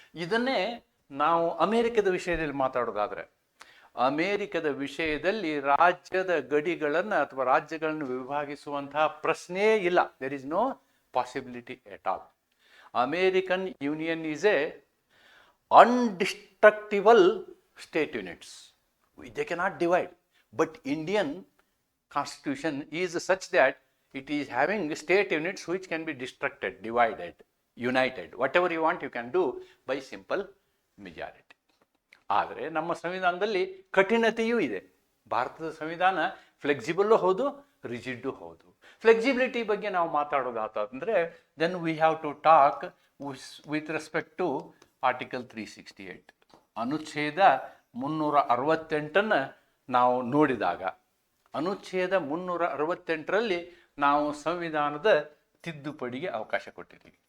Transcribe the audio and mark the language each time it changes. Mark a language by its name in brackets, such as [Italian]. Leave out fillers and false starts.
[Kannada] ಇದನ್ನೇ ನಾವು ಅಮೇರಿಕದ ವಿಷಯದಲ್ಲಿ ಮಾತಾಡೋದಾದರೆ, ಅಮೇರಿಕದ ವಿಷಯದಲ್ಲಿ ರಾಜ್ಯದ ಗಡಿಗಳನ್ನು ಅಥವಾ ರಾಜ್ಯಗಳನ್ನು ವಿಭಾಗಿಸುವಂತಹ ಪ್ರಶ್ನೆಯೇ ಇಲ್ಲ. [English] There is no possibility at all. American union is a undestructible state units. They cannot divide. But Indian constitution is such that it is having state units which can be destructed, divided, united. Whatever you want you can do by simple majority. [Kannada] ಆದರೆ ನಮ್ಮ ಸಂವಿಧಾನದಲ್ಲಿ ಕಠಿಣತೆಯೂ ಇದೆ. ಭಾರತದ ಸಂವಿಧಾನ ಫ್ಲೆಕ್ಸಿಬಲ್ಲು ಹೌದು, ರಿಜಿಡ್ಡು ಹೌದು. Flexibility ಬಗ್ಗೆ ನಾವು ಮಾತಾಡೋದಾತಂದರೆ [English] Then we have to talk with respect to article 368. [Kannada] ಅನುಚ್ಛೇದ 368 ನಾವು ನೋಡಿದಾಗ, ಅನುಚ್ಛೇದ 368ರಲ್ಲಿ ನಾವು ಸಂವಿಧಾನದ ತಿದ್ದುಪಡಿಗೆ ಅವಕಾಶ ಕೊಟ್ಟಿದ್ದೀವಿ.